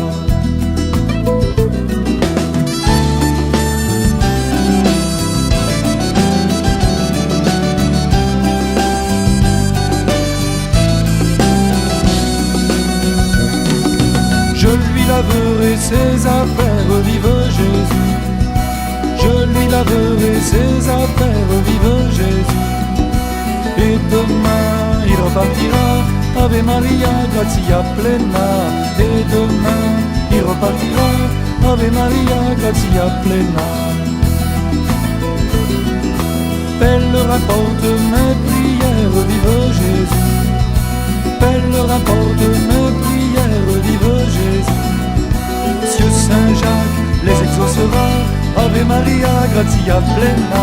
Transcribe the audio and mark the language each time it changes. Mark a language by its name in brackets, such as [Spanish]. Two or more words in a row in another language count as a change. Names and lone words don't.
[French] Je lui laverai ses affaires, vive Jésus. Je lui laverai ses affaires, vive Jésus. Et demain il repartira, [Latin] Ave Maria, gratia plena. [French] Et demain il repartira, [Latin] Ave Maria, gratia plena. [French] Elle rapporte mes prières, vive Jésus. Elle rapporte mes prières, vive Jésus. Monsieur Saint-Jacques les exaucera, [Latin] Ave Maria, gratia plena.